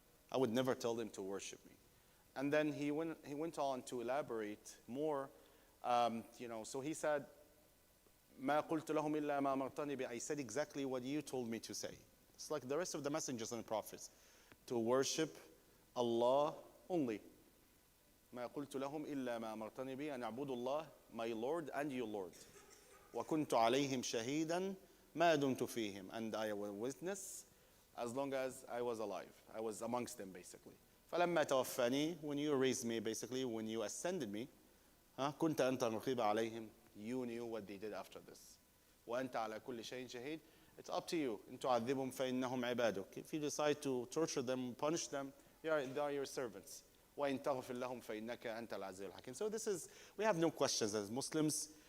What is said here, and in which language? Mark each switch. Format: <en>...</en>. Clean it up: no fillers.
<en>I would never tell them to worship me. And then he went on to elaborate more. So he said,</en> <ar>ما قلت لهم إلا ما أمرتني به.</ar> <en>I said exactly what you told me to say. It's like the rest of the messengers and prophets, to worship Allah only.</en> <ar>ما قلت لهم إلا ما أمرتني به أن أعبدوا الله,</ar> <en>my Lord and your Lord.</en> <ar>وكنت عليهم شهيدا ما دمت فيهم,</ar> <en>and I will witness as long as I was alive. I was amongst them basically.</en> <ar>فلما توفاني,</ar> <en>when you raised me basically, when you ascended me,</en> <ar>كنت أنت الرقيب عليهم,</ar> <en>you knew what they did after this.</en> <ar>وأنت على كل شيء شهيد.</ar> <en>It's up to you.</en> <ar>إن تعذبهم فإنهم عبادك.</ar> <en>If you decide to torture them, punish them, they are your servants.</en> <ar>وإن تغفر لهم فإنك أنت العزيز الحكيم.</ar> <en>So we have no questions as Muslims.</en>